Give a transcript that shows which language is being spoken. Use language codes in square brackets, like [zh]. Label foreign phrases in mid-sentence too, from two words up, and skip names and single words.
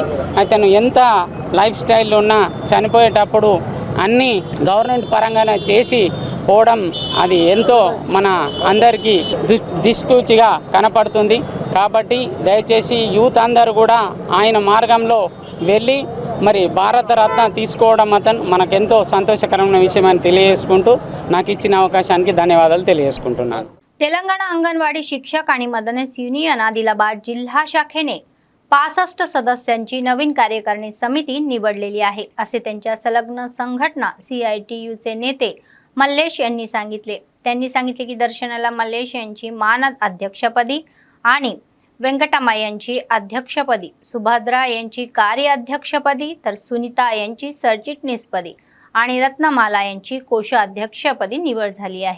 [te] అతను ఎంత [en] life style [te] ఉన్నా చనిపోయేటప్పుడు అన్నీ గవర్నమెంట్ పరంగానే చేసి పోవడం అది ఎంతో మన అందరికీ దిక్సూచిగా కనపడుతుంది. కాబట్టి దయచేసి యూత్ అందరూ కూడా ఆయన మార్గంలో వెళ్ళి మరి భారతరత్న తీసుకోవడం మనకెంతో సంతోషకరమైన విషయం అని తెలియజేసుకుంటू నాకు ఇచ్చిన అవకాశానికి ధన్యवाद తెలియజేసుకుంటున్నాను. [mr] तेलंगणा अंगणवाडी शिक्षक आणि मदतनीस युनियन आदिलाबाद जिल्हा शाखेने 65 सदस्यांची नवीन कार्यकारिणी समिती निवडलेली आहे असे त्यांच्या संलग्न संघटना CITUचे नेते मल्लेश यांनी सांगितले. त्यांनी सांगितले की दर्शनाला मल्लेश यांची मान अध्यक्षपदी आणि वेंकटम्मा यांची अध्यक्षपदी, सुभद्रा यांची कार्याध्यक्षपदी तर सुनीता यांची सरचिटणीसपदी आणि रत्नमाला यांची कोषाध्यक्षपदी निवड झाली आहे.